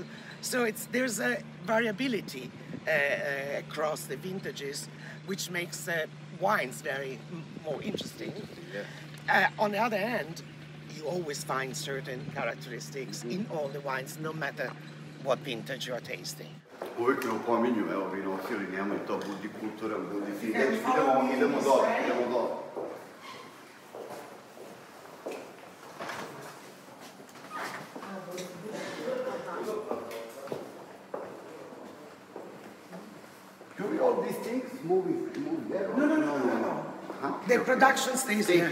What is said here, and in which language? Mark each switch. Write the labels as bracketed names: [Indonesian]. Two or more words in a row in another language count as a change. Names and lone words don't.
[English] So there's a variability across the vintages, which makes wines more interesting. Yeah. On the other hand, you always find certain characteristics in all the wines, no matter what vintage you are tasting. [Croatian] Uvijek me opominju, evo vinofili, nemoj to, budi kulturan, budi fin. Idemo dole, idemo dole. [English] Do we all these things moving there? No. Huh? The production stays there.